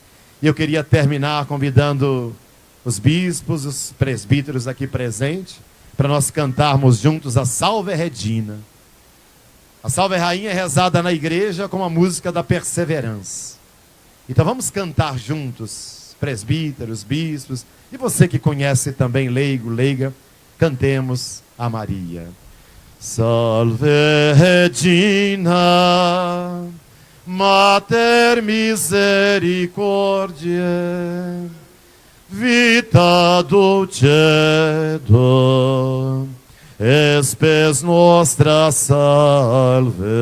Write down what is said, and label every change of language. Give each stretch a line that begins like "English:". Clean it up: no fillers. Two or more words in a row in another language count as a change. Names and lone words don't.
Portuguese: E eu queria terminar convidando os bispos, os presbíteros aqui presentes, para nós cantarmos juntos a
Latin: Salve Regina.
Portuguese: A Salve Rainha é rezada na igreja com a música da perseverança. Então vamos cantar juntos, presbíteros, bispos, e você que conhece também, leigo, leiga, cantemos a Maria.
Latin: Salve Regina, Mater Misericordiae, vita dulcedo, espes nostra salve.